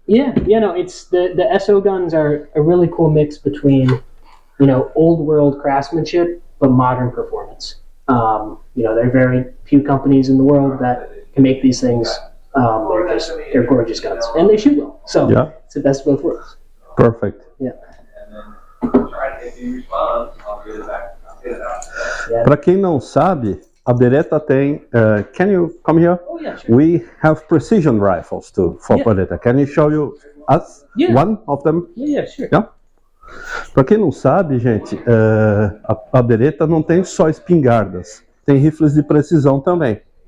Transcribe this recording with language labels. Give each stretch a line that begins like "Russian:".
English: Yeah, you know, it's the SO guns are a really cool mix between, you know, old world craftsmanship but modern performance. You know, there are very few companies in the world that can make these things. They're gorgeous guns and they shoot well. So Yeah. it's the best of both worlds. Perfect. Yeah. and then try to, if you respond, I'll get it back. I'll get it out. Yeah.
Portuguese: Para quem não sabe, a Beretta tem.
English: Can you come here? Oh yeah, sure. We have precision rifles too for Yeah. Beretta. Can you show you us Yeah. one of them? Yeah, sure. Yeah.
Portuguese: Para quem não sabe, gente, a Beretta não tem só espingardas, tem rifles de precisão também.